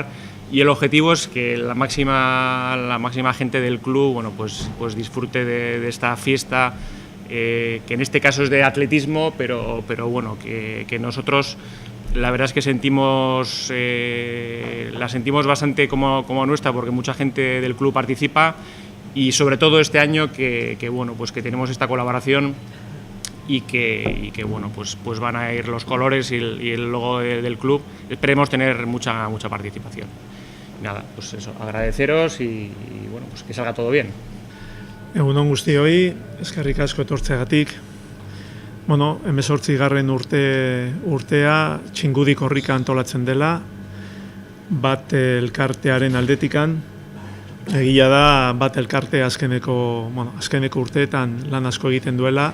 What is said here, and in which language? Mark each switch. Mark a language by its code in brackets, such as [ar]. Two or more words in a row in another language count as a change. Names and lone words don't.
[es] Y el objetivo es que la máxima gente del club, bueno, pues disfrute de esta fiesta, que en este caso es de atletismo, pero bueno, que nosotros la verdad es que la sentimos bastante como nuestra, porque mucha gente del club participa, y sobre todo este año que bueno, pues que tenemos esta colaboración y que bueno, pues van a ir los colores y el logo del club. Esperemos tener mucha participación. Nada, pues eso, agradeceros y bueno, pues que salga todo bien. [eu] Egun on guztioi, eskerrik asko etortzeagatik. Bueno, 18. urtea Txingudi Korrika antolatzen dela, bat elkartearen aldetikan. Egia da, bat elkarte azkeneko urteetan lan asko egiten duela.